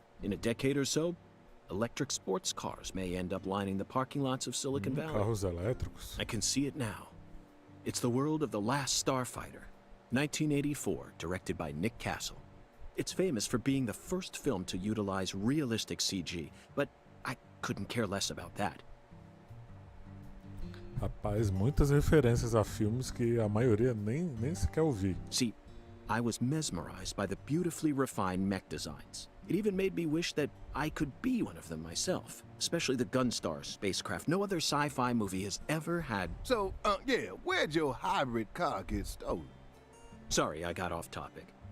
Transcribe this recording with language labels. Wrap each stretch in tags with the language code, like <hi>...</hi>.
<en>In a decade or so, electric sports cars may end up lining the parking lots of Silicon Valley.</en> <pt>Carros elétricos.</pt> <en>I can see it now. It's the world of The Last Starfighter, 1984, directed by Nick Castle. It's famous for being the first film to utilize realistic CG, but I couldn't care less about that.</en> <pt>Rapaz, muitas referências a filmes que a maioria nem sequer ouvi.</pt> <en>See, I was mesmerized by the beautifully refined mech designs. It even made me wish that I could be one of them myself, especially the Gunstar spacecraft. No other sci-fi movie has ever had. So, yeah, where'd your hybrid car get stolen? Sorry, I got off topic.</en>